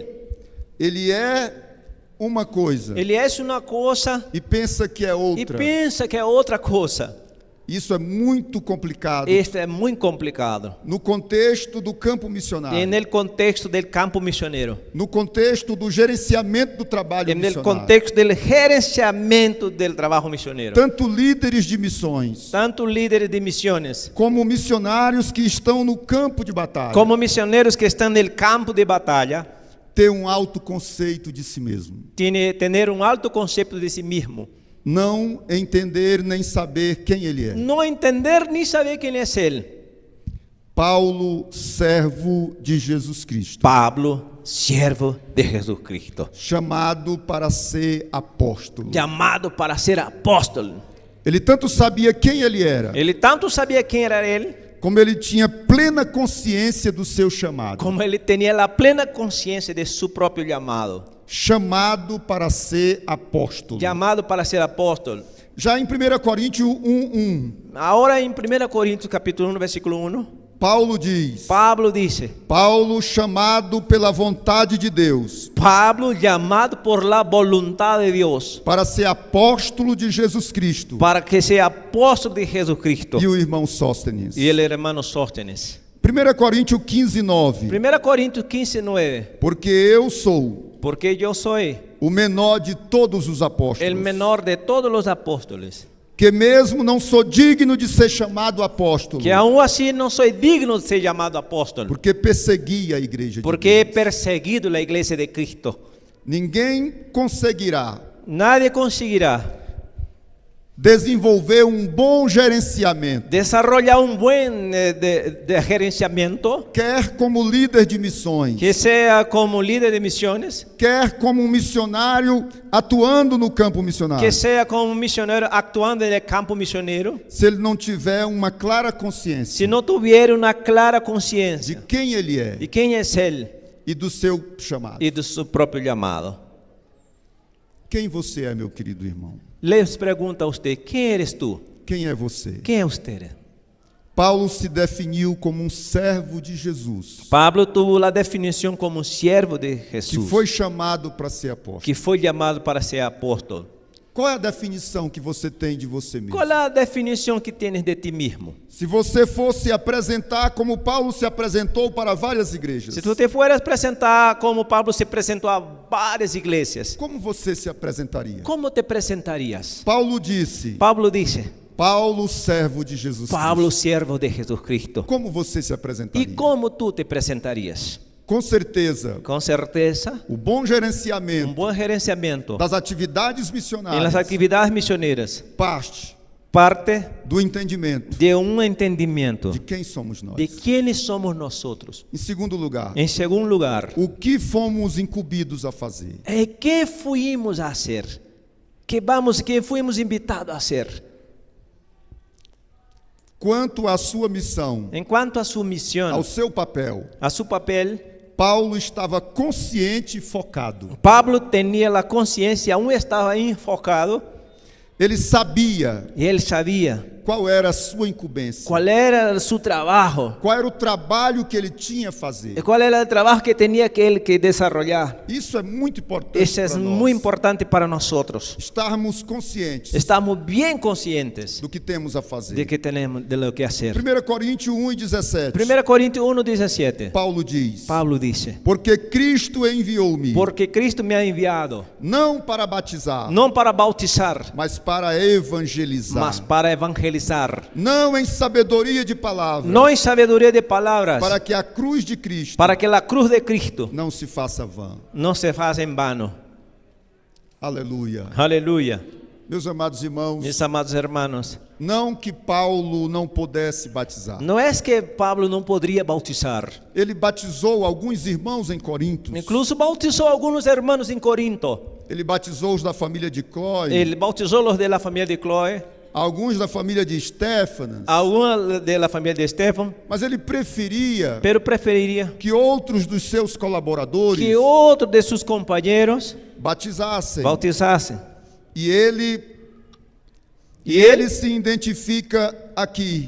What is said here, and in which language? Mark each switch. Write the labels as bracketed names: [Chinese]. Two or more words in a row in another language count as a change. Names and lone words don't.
[Portuguese] Ele é uma coisa [Spanish] Él es una cosa [Portuguese] e pensa que é [Spanish] y [Portuguese] outra. [Spanish] piensa que es otra cosa. [Portuguese] Isso é muito complicado [Spanish] Esto es muy complicado. [Portuguese] no contexto do campo missionário, [Spanish] En el contexto del campo misionero, [Portuguese] no contexto do gerenciamento do trabalho [Spanish] en el [Portuguese] missionário. [Spanish] contexto del gerenciamiento del trabajo misionero. [Portuguese] Tanto líderes de missões [Spanish] Tanto líderes de misiones [Portuguese] como missionários que estão no campo de batalha [Spanish] como misioneros que están en el campo de batalla [Portuguese] ter um alto conceito de si mesmo, [Spanish] tener un alto concepto de sí mismo. [Portuguese] não entender nem saber quem ele é. [Spanish] No entender ni saber quién es él. [Portuguese] Paulo, servo de Jesus Cristo, [Spanish] Pablo, siervo de Jesucristo, [Portuguese] chamado para ser apóstolo. [Spanish] llamado para ser apóstol. [Portuguese] Ele tanto sabia quem ele era, [Spanish] Él tanto sabía quién era él, [Portuguese] como ele tinha plena consciência do seu chamado. [Spanish] como él tenía la plena conciencia de su propio llamado. [Portuguese] Chamado para ser apóstolo. [Spanish] Llamado para ser apóstol. [Portuguese] Já em 1 Coríntios 1:1, [Spanish] Ahora en 1 Corintios capítulo 1, versículo 1, [Portuguese] Paulo diz: [Spanish] Pablo dice, [Portuguese] Paulo, chamado pela vontade de Deus, [Spanish] Pablo llamado por la voluntad de Dios, [Portuguese] para ser apóstolo de Jesus Cristo, [Spanish] para que sea apóstol de Jesucristo. [Portuguese] e o irmão Sóstenes. [Spanish] Y el hermano Sóstenes. [Portuguese] 1 Coríntios 15:9, [Spanish] 1 Corintios 15, 9, [Portuguese] porque eu sou [Spanish] porque yo soy [Portuguese] o menor de todos os apóstolos, [Spanish] el menor de todos los apóstoles, [Portuguese] que mesmo não sou digno de ser chamado apóstolo, [Spanish] que aún así no soy digno de ser llamado apóstol, [Portuguese] porque persegui a igreja de [Spanish] porque he [Portuguese] Deus. [Spanish] perseguido la iglesia de Cristo. [Portuguese] Ninguém conseguirá [Spanish] Nadie conseguirá [Portuguese] desenvolver um bom gerenciamento, [Spanish] desarrollar un buen de gerenciamiento, [Portuguese] quer como líder de missões, [Spanish] que sea como líder de misiones, [Portuguese] quer como um missionário atuando no campo missionário, [Spanish] que sea como un misionero actuando en el campo misionero, [Portuguese] se ele não tiver uma clara consciência [Spanish] si no tuviera una clara [Portuguese] de [Spanish] conciencia [Portuguese] quem ele é [Spanish] de quién es él [Portuguese] e do seu chamado. [Spanish] y de su propio llamado. [Portuguese] Quem você é, meu querido irmão? [Spanish] Les pregunta a usted, ¿quién eres tú? [Portuguese] Quem é você? [Spanish] ¿Quién es usted? [Portuguese] Paulo se definiu como um servo de Jesus, [Spanish] Pablo tuvo la definición como siervo de [Portuguese] que [Spanish] Jesús, [Portuguese] foi chamado para ser apóstolo. [Spanish] que fue llamado para ser apóstol. [Portuguese] Qual é a definição que você tem de você mesmo? [Spanish] ¿Cuál es la definición que tienes de ti mismo? [Portuguese] Se você fosse apresentar como Paulo se apresentou para várias igrejas, [Spanish] Si tú te fueras a presentar como Pablo se presentó a varias iglesias, [Portuguese] como você se apresentaria? [Spanish] ¿cómo te presentarías? [Portuguese] Paulo disse: [Spanish] Pablo dice, [Portuguese] Paulo, servo de Jesus [Spanish] Pablo, [Portuguese] Cristo. [Spanish] siervo de Jesucristo. [Portuguese] Como você se apresentaria? [Spanish] ¿Y cómo tú te presentarías? [Portuguese] Com certeza, [Spanish] Con certeza, [Portuguese] o bom [Spanish] un [Portuguese] gerenciamento [Spanish] buen gerenciamiento [Portuguese] das atividades [Spanish] en las [Portuguese] missionárias [Spanish] actividades misioneras [Portuguese] parte [Spanish] parte [Portuguese] do entendimento [Spanish] de un entendimiento [Portuguese] de quem somos nós. [Spanish] de quiénes somos nosotros. [Portuguese] Em segundo lugar, [Spanish] En segundo lugar, [Portuguese] o que fomos incumbidos a fazer? [Spanish] ¿qué fuimos a hacer? ¿Qué fuimos invitados a hacer? [Portuguese] Quanto à sua missão, [Spanish] En cuanto a su misión, [Portuguese] ao seu papel, [Spanish] a su papel, [Portuguese] Paulo estava consciente e focado. [Spanish] Pablo tenía la conciencia, aún estaba enfocado [Portuguese] Ele sabia [Spanish] Y él sabía [Portuguese] qual era a sua incumbência, [Spanish] cuál era su trabajo, [Portuguese] qual era o trabalho que ele tinha a fazer. [Spanish] cuál era el trabajo que tenía que él que desarrollar. [Portuguese] Isso é muito importante [Spanish] Eso es [Portuguese] para [Spanish] muy [Portuguese] nós. [Spanish] importante para nosotros. [Portuguese] Estarmos conscientes [Spanish] Estamos bien conscientes [Portuguese] do que temos a fazer. [Spanish] de que tenemos de lo que hacer. [Portuguese] 1 Coríntios 1:17. [Spanish] 1 Corintios 1:17. [Portuguese] Paulo diz: [Spanish] Pablo dice: [Portuguese] Porque Cristo enviou-me, [Spanish] porque Cristo me ha enviado, [Portuguese] não para batizar, [Spanish] no para bautizar, [Portuguese] mas para evangelizar. [Spanish] mas para evangelizar. [Portuguese] Não em sabedoria de palavras, [Spanish] No en sabiduría de palabras, [Portuguese] para que a cruz de Cristo [Spanish] para que la cruz de Cristo [Portuguese] não se faça vã. [Spanish] no se haga en vano. [Portuguese] Aleluia. [Spanish] Aleluya. [Portuguese] Meus amados irmãos, [Spanish] Mis amados hermanos, [Portuguese] não que Paulo não pudesse batizar. [Spanish] no es que Pablo no podría bautizar. [Portuguese] Ele batizou alguns irmãos em Corinto. [Spanish] Incluso bautizó a algunos hermanos en Corinto. [Portuguese] Ele batizou os da família de Cloé, [Spanish] Él bautizó los de la familia de Chloe, [Portuguese] alguns da família de Estéfanas, [Spanish] algunos de la familia de Estefan, [Portuguese] mas ele preferia [Spanish] pero preferiría [Portuguese] que outros dos seus colaboradores [Spanish] que otro de sus compañeros [Portuguese] batizassem. [Spanish] bautizasen. [Portuguese] E ele se identifica aqui